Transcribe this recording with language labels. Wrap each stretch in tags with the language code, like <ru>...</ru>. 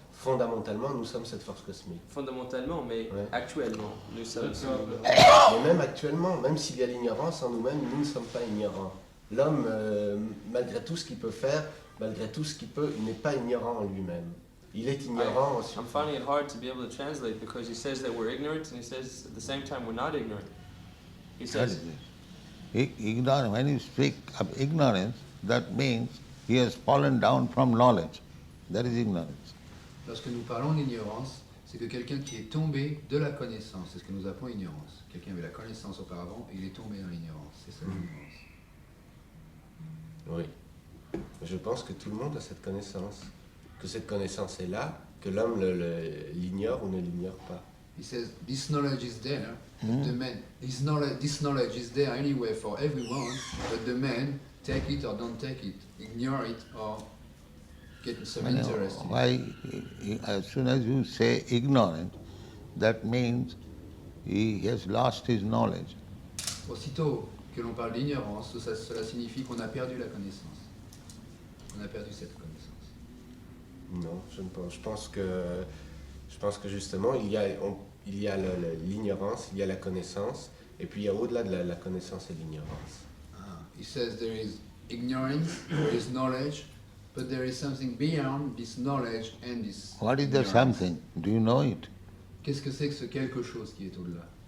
<fr>Fondamentalement, nous sommes cette force cosmique. Fondamentalement, mais Ouais. actuellement, nous sommes sous l'ignorance. Mais même actuellement, même s'il y a l'ignorance en nous-mêmes, nous ne sommes pas ignorants. L'homme, malgré tout ce qu'il peut faire, malgré tout ce qu'il peut, il n'est pas ignorant en lui-même. Il est ignorant en</fr> <en>I'm finding it hard to be able to translate because he says that we're ignorant and he says at the same time we're not ignorant. He What says, is this? Ignorance, when you speak of ignorance, that means he has fallen down from knowledge. That is ignorance.</en> <fr>Lorsque nous parlons d'ignorance, c'est que quelqu'un qui est tombé de la connaissance, c'est ce que nous appelons ignorance. Quelqu'un avait la connaissance auparavant et il est tombé dans l'ignorance. C'est ça l'ignorance. Oui. Je pense que tout le monde a cette connaissance. Que cette connaissance est là, que l'homme l'ignore ou ne l'ignore pas.</fr> <en>He says this knowledge is there. But the man, this knowledge is there anyway for everyone. But the man take it or don't take it, ignore it or get some interest in it. Why, as soon as you say ignorant, that means he has lost his knowledge.</en> <fr>Aussitôt que l'on parle d'ignorance, cela signifie qu'on a perdu la connaissance. On a perdu cette connaissance. Non, je ne pense. Je pense que justement, il y a l'ignorance, il y a la connaissance, et puis il y a au-delà de la connaissance et l'ignorance.</fr> <en>He says there is ignorance, there is knowledge, but there is something beyond this knowledge and this What is the ignorance. something? Do you know it?</en> <fr>Qu'est-ce que c'est que ce quelque chose qui est au-delà?</fr>